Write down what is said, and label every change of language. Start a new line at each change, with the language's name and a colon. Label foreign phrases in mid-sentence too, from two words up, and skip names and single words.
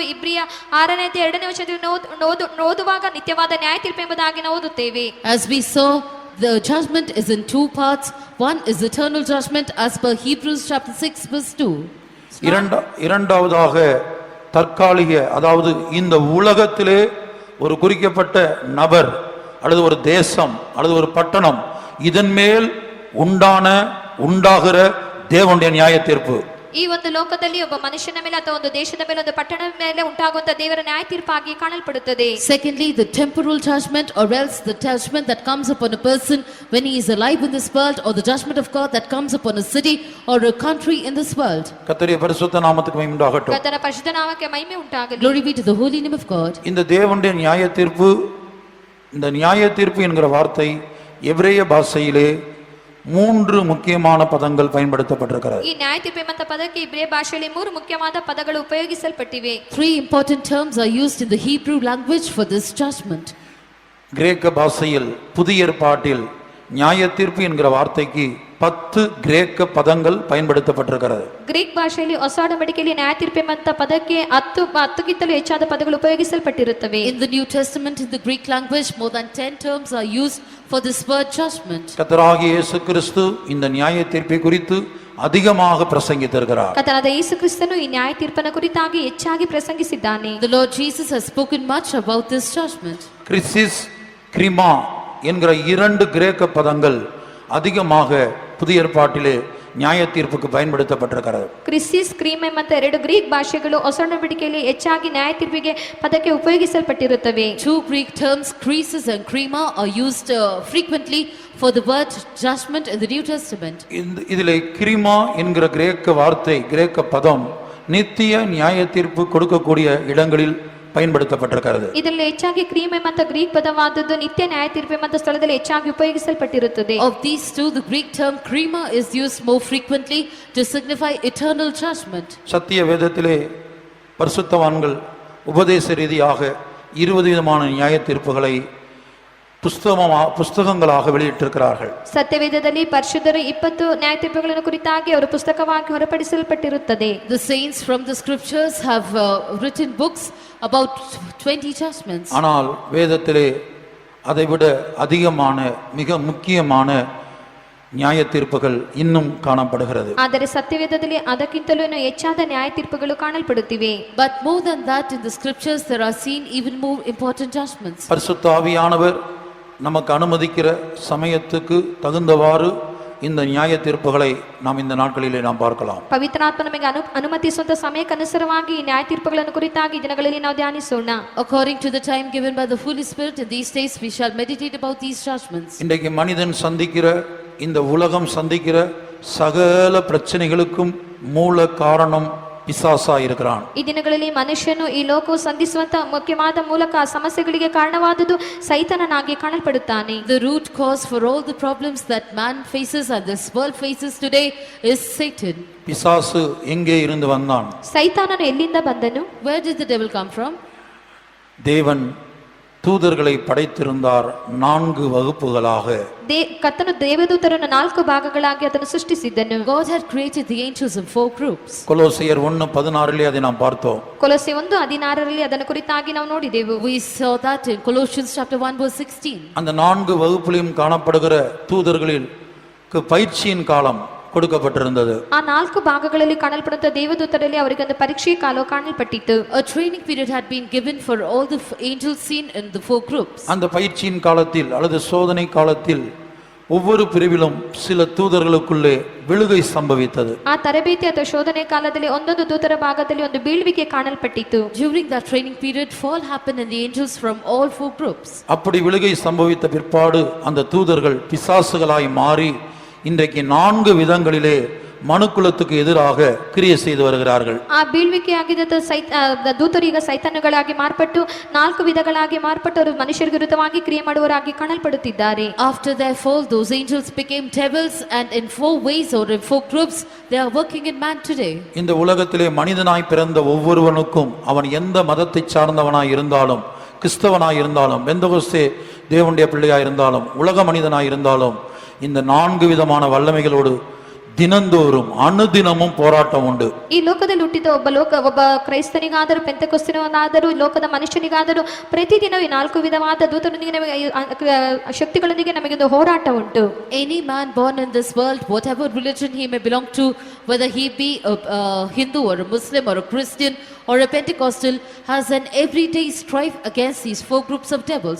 Kannada: ಇಬ್ರಿಯ 6ನೇ 2ನೇ ವಚನದಲ್ಲಿ ಓದುವಾಗ ನಿತ್ಯವಾದ ನ್ಯಾಯ ತೀರ್ಪು ಎಂಬುದಾಗಿ ನಾವು ಓದುತ್ತೇವೆ.
English: As we saw, the judgment is in two parts. One is eternal judgment as per Hebrews chapter 6 verse 2.
Tamil: இரண்டாவதாக தற்காலிக, அதாவது இந்த உலகத்திலே ஒரு குறிக்கப்பட்ட நபர் அல்லது ஒரு தேசம் அல்லது ஒரு பட்டணம், இதன் மேல் உண்டாகிற தேவனுடைய நியாய தீர்ப்பு.
Kannada: ಈ ಒಂದು ಲೋಕದಲ್ಲಿ ಒಬ್ಬ ಮನುಷ್ಯನ ಮೇಲೆ ಅಥವಾ ಒಂದು ದೇಶದ ಮೇಲೆ ಒಂದು ಪಟ್ಟಣದ ಮೇಲೆ ಉಂಟಾಗುವಂತ ದೇವರ ನ್ಯಾಯ ತೀರ್ಪಾಗಿ ಕಾಣಲ್ಪಡುತ್ತದೆ.
English: Secondly, the temporal judgment, or else the judgment that comes upon a person when he is alive in this world, or the judgment of God that comes upon a city or a country in this world.
Tamil: கர்த்தருடைய பரிசுத்த நாமத்துக்கு மகிமை உண்டாகட்டும்.
Kannada: ಕರ್ತನ ಪರಿಶುದ್ಧ ನಾಮಕ್ಕೆ ಮಹಿಮೆ ಉಂಟಾಗಲಿ.
English: Glory be to the holy name of God.
Tamil: இந்த தேவனுடைய நியாய தீர்ப்பு, இந்த நியாய தீர்ப்பு என்கிற வார்த்தை எபிரேய பாஷையிலே 3 முக்கியமான பதங்கள் பயன்படுத்தப்பட்டிருக்கிறது.
Kannada: ಈ ನ್ಯಾಯ ತೀರ್ಪು ಎಂಬ ಪದಕ್ಕೆ ಇಬ್ರಿಯ ಭಾಷೆಯಲ್ಲಿ 3 ಮುಖ್ಯವಾದ ಪದಗಳು ಉಪಯೋಗಿಸಲ್ಪಟ್ಟಿವೆ.
English: 3 important terms are used in the Hebrew language for this judgment.
Tamil: கிரேக்க பாஷையில் புதிய ஏற்பாட்டில் நியாய தீர்ப்பு என்கிற வார்த்தைக்கு 10 கிரேக்க பதங்கள் பயன்படுத்தப்பட்டிருக்கிறது.
Kannada: ಗ್ರೀಕ್ ಭಾಷೆಯಲ್ಲಿ ಹೊಸ ಒಡಂಬಡಿಕೆಯಲ್ಲಿ ನ್ಯಾಯ ತೀರ್ಪು ಎಂಬ ಪದಕ್ಕೆ 10ಗಿಂತಲೂ ಹೆಚ್ಚಾದ ಪದಗಳು ಉಪಯೋಗಿಸಲ್ಪಟ್ಟಿರುತ್ತವೆ.
English: In the New Testament, in the Greek language, more than 10 terms are used for this word judgment.
Tamil: கர்த்தராகிய இயேசு கிறிஸ்து இந்த நியாய தீர்ப்பை குறித்து அதிகமாக பிரசங்கித்திருக்கிறார்.
Kannada: ಕರ್ತನಾದ ಯೇಸು ಕ್ರಿಸ್ತನು ಈ ನ್ಯಾಯ ತೀರ್ಪನ ಕುರಿತಾಗಿ ಹೆಚ್ಚಾಗಿ ಪ್ರಸಂಗಿಸಿದ್ದಾನೆ.
English: The Lord Jesus has spoken much about this judgment.
Tamil: கிறிஸ்டிஸ், கிரிமா என்கிற 2 கிரேக்க பதங்கள் அதிகமாக புதிய ஏற்பாட்டிலே நியாய தீர்ப்புக்கு பயன்படுத்தப்பட்டிருக்கிறது.
Kannada: ಕ್ರಿಸಿಸ್, ಕ್ರೀಮ್ ಎಂಬ 2 ಗ್ರೀಕ್ ಭಾಷೆಗಳು ಹೊಸ ಒಡಂಬಡಿಕೆಯಲ್ಲಿ ಹೆಚ್ಚಾಗಿ ನ್ಯಾಯ ತೀರ್ಪಿಗೆ ಪದಕ್ಕೆ ಉಪಯೋಗಿಸಲ್ಪಟ್ಟಿರುತ್ತವೆ.
English: 2 Greek terms, crisis and krima, are used frequently for the word judgment in the New Testament.
Tamil: இதிலே கிரிமா என்கிற கிரேக்க வார்த்தை, கிரேக்க பதம் நித்திய நியாய தீர்ப்பு கொடுக்கக்கூடிய இடங்களில் பயன்படுத்தப்பட்டிருக்கிறது.
Kannada: ಇದರಲ್ಲಿ ಹೆಚ್ಚಾಗಿ ಕ್ರೀಮ್ ಎಂಬ ಗ್ರೀಕ್ ಪದವಾದದ್ದು ನಿತ್ಯ ನ್ಯಾಯ ತೀರ್ಪು ಎಂಬ ಸ್ಥಳದಲ್ಲಿ ಹೆಚ್ಚಾಗಿ ಉಪಯೋಗಿಸಲ್ಪಟ್ಟಿರುತ್ತದೆ.
English: Of these two, the Greek term krima is used more frequently to signify eternal judgment.
Tamil: சத்திய வேதத்திலே பரிசுத்தவான்கள் உபதேச ரீதியாக 20 விதமான நியாய தீர்ப்புகளை புஸ்தகங்களாக வெளியிட்டிருக்கிறார்கள்.
Kannada: ಸತ್ಯವೇದದಲ್ಲಿ ಪರಿಶುದ್ಧರು 20 ನ್ಯಾಯ ತೀರ್ಪುಗಳನ್ನು ಕುರಿತಾಗಿ ಅವರು ಪುಸ್ತಕವಾಗಿ ಹೊರಪಡಿಸಲ್ಪಟ್ಟಿರುತ್ತದೆ.
English: The saints from the scriptures have written books about 20 judgments.
Tamil: ஆனால் வேதத்திலே அதைவிட அதிகமான மிக முக்கியமான நியாய தீர்ப்புகள் இன்னும் காணப்படுகிறது.
Kannada: ಆದರೆ ಸತ್ಯವೇದದಲ್ಲಿ ಅದಕ್ಕಿಂತಲೂ ಹೆಚ್ಚಾದ ನ್ಯಾಯ ತೀರ್ಪುಗಳು ಕಾಣಲ್ಪಡುತ್ತಿವೆ.
English: But more than that, in the scriptures there are seen even more important judgments.
Tamil: பரிசுத்த ஆவியானவர் நமக்கு அனுமதிக்கிற சமயத்துக்கு தகுந்தவாறு இந்த நியாய தீர்ப்புகளை நாம் இந்த நாட்களிலே நாம் பார்க்கலாம்.
Kannada: ಪವಿತ್ರಾತ್ಮ ನಮಗೆ ಅನುಮತಿಸುವಂತ ಸಮಯಕ್ಕನುಸಾರವಾಗಿ ಈ ನ್ಯಾಯ ತೀರ್ಪುಗಳನ್ನು ಕುರಿತಾಗಿ ಈ ದಿನಗಳಲ್ಲಿ ನಾವು ಧ್ಯಾನಿಸೋಣ.
English: According to the time given by the Holy Spirit, in these days we shall meditate about these judgments.
Tamil: இன்றைக்கு மனிதன் சந்திக்கிற, இந்த உலகம் சந்திக்கிற சகல பிரச்சனைகளுக்கும் மூல காரணம் பிசாசா இருக்கிறான்.
Kannada: ಈ ದಿನಗಳಲ್ಲಿ ಮನುಷ್ಯನು ಈ ಲೋಕವು ಸಂಧಿಸುವಂತ ಮುಖ್ಯವಾದ ಮೂಲಕ ಸಮಸ್ಯೆಗಳಿಗೆ ಕಾರಣವಾದುದು ಸೈತಾನನಾಗಿ ಕಾಣಲ್ಪಡುತ್ತಾನೆ.
English: The root cause for all the problems that man faces and this world faces today is Satan.
Tamil: பிசாசு எங்கே இருந்து வந்தான்?
Kannada: ಸೈತಾನನು ಎಲ್ಲಿಂದ ಬಂದನು?
English: Where did the devil come from?
Tamil: தேவன் தூதர்களை படைத்திருந்தார் 4 வகுப்புகளாக.
Kannada: ಕರ್ತನು ದೇವದೂತರನ್ನು 4 ಭಾಗಗಳಾಗಿ ಅದನ್ನು ಸೃಷ್ಟಿಸಿದ್ದನು.
English: God had created the angels in 4 groups.
Tamil: கொலோசியர் 1:16 அதை நாம் பார்த்தோம்.
Kannada: ಕೊಲೊಸ್ಸೆ 1:16 ಅದನ್ನು ಕುರಿತಾಗಿ ನಾವು ನೋಡಿದೆವು.
English: We saw that in Colossians chapter 1:16.
Tamil: அந்த 4 வகுப்பிலும் காணப்படுகிற தூதர்களில் பயிற்சியின் காலம் கொடுக்கப்பட்டிருந்தது.
Kannada: ಆ 4 ಭಾಗಗಳಲ್ಲಿ ಕಾಣಲ್ಪಡುವಂತ ದೇವದೂತರಲ್ಲಿ ಅವರಿಗೆ ಒಂದು ಪರೀಕ್ಷೆಯ ಕಾಲ ಕಾಣಲ್ಪಟ್ಟಿತ್ತು.
English: A training period had been given for all the angels seen in the 4 groups.
Tamil: அந்த பயிற்சியின் காலத்தில் அல்லது சோதனை காலத்தில் ஒவ்வொரு பிரிவிலும் சில தூதர்களுக்குள்ளே விழுகை சம்பவித்தது.
Kannada: ಆ ತರಬೇತಿ ಅಥವಾ ಶೋಧನೆ ಕಾಲದಲ್ಲಿ ಒಂದೊಂದು ದೂತರ ಭಾಗದಲ್ಲಿ ಒಂದು ಬೀಳ್ವಿಕೆ ಕಾಣಲ್ಪಟ್ಟಿತು.
English: During that training period, fall happened in the angels from all 4 groups.
Tamil: அப்படி விழுகை சம்பவித்த பிற்பாடு அந்த தூதர்கள் பிசாசுகளாய் மாறி இன்றைக்கு 4 விதங்களிலே மனுக்குலத்துக்கு எதிராக கிரியை செய்து வருகிறார்கள்.
Kannada: ಆ ಬೀಳ್ವಿಕೆ ಆಗಿದ್ದ ದೂತರೀಗ ಸೈತಾನಗಳಾಗಿ ಮಾರ್ಪಟ್ಟು 4 ವಿಧಗಳಾಗಿ ಮಾರ್ಪಟ್ಟವರು ಮನುಷ್ಯರ ವಿರುದ್ಧವಾಗಿ ಕ್ರಿಯೆ ಮಾಡುವವರಾಗಿ ಕಾಣಲ್ಪಡುತ್ತಿದ್ದಾರೆ.
English: After their fall, those angels became devils, and in 4 ways or in 4 groups they are working in man today.
Tamil: இந்த உலகத்திலே மனிதனாய் பிறந்த ஒவ்வொருவனுக்கும் அவன் எந்த மதத்தை சார்ந்தவனாய் இருந்தாலும், கிறிஸ்தவனாய் இருந்தாலும், பெந்தகோஸ்தே தேவனுடைய பிள்ளையாய் இருந்தாலும், உலக மனிதனாய் இருந்தாலும், இந்த 4 விதமான வல்லமைகளோடு தினந்தோறும் அனுதினமும் போராட்டம் ಉಂಟು.
Kannada: ಈ ಲೋಕದಲ್ಲಿ ಹುಟ್ಟಿದ ಒಬ್ಬ ಕ್ರೈಸ್ತನಿಗಾದರೂ ಪೆಂತೆಕೋಸ್ತಿನವನಾದರೂ ಲೋಕದ ಮನುಷ್ಯನಿಗಾದರೂ ಪ್ರತಿದಿನ ಈ 4 ವಿಧವಾದ ದೂತರೊಂದಿಗೆ ನಮಗೆ ಶಕ್ತಿಗಳೊಂದಿಗೆ ನಮಗೆ ಒಂದು ಹೋರಾಟ ಉಂಟು.
English: Any man born in this world, whatever religion he may belong to, whether he be a Hindu or a Muslim or a Christian or a Pentecostal, has an everyday strife against these 4 groups of devils.